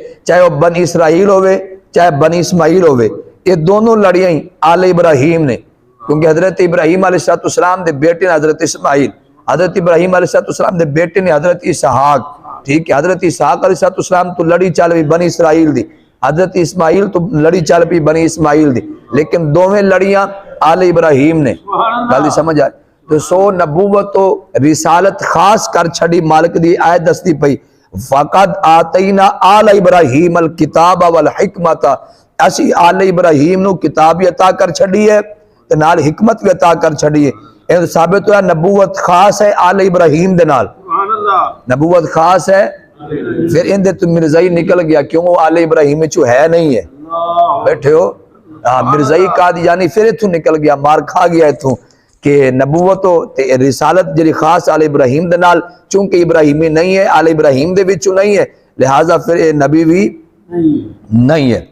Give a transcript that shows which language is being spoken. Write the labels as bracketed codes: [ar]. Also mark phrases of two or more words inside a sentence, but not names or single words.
[pa] چاہے وہ بن اسرائیل ہوئے چاہے بن اسماعیل ہوئے، یہ دونوں لڑیاں ہی آل ابراہیم نے، کیونکہ حضرت ابراہیم علیہ السلام دے بیٹے نے حضرت اسماعیل، حضرت ابراہیم علیہ السلام دے بیٹے نے حضرت اسحاق، ٹھیک ہے؟ حضرت اسحاق علیہ السلام تو لڑی چل بھی بنی اسرائیل دی، حضرت اسماعیل تو لڑی چل بھی بنی اسماعیل دی، لیکن دوویں لڑیاں آل ابراہیم نے۔ گل سمجھ آئے؟ تو سو نبوت و رسالت خاص کر چھڑی مالک دی آیت دستی پئی، [ar] فقد آتینا آل ابراہیم الکتاب والحکمت، [pa] اسی آل ابراہیم نو کتاب بھی عطا کر چھڑی ہے تے نال حکمت بھی عطا کر چھڑی ہے۔ یہ ثابت ہوا نبوت خاص ہے آل ابراہیم دے نال، [ar] سبحان اللہ [pa] نبوت خاص ہے۔ پھر اندے تو مرزائی نکل گیا، کیوں وہ آل ابراہیم چو ہے نہیں ہے، بیٹھے ہو مرزائی قادیانی پھر اتھوں نکل گیا، مار کھا گیا اتھوں کہ نبوت و رسالت جڑی خاص آل ابراہیم دے نال، چونکہ ابراہیمی نہیں ہے، آل ابراہیم دے وچوں نہیں ہے، لہٰذا پھر یہ نبی بھی نہیں ہے۔